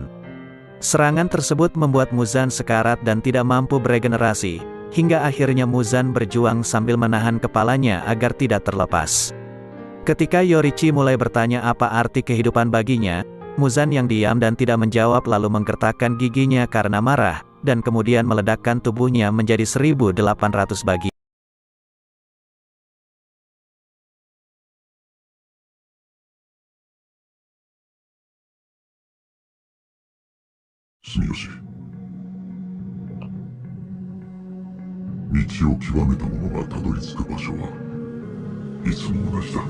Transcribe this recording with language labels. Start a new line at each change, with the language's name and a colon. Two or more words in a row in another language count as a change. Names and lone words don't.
Indonesian: Serangan tersebut membuat Muzan sekarat dan tidak mampu beregenerasi, hingga akhirnya Muzan berjuang sambil menahan kepalanya agar tidak terlepas. Ketika Yorichi mulai bertanya apa arti kehidupan baginya, Muzan yang diam dan tidak menjawab lalu menggertakkan giginya karena marah, dan kemudian meledakkan tubuhnya menjadi 1.800 bagian. Sumiyoshi.
Japanese: 道を極めた者がたどり着く場所はいつも同じだ。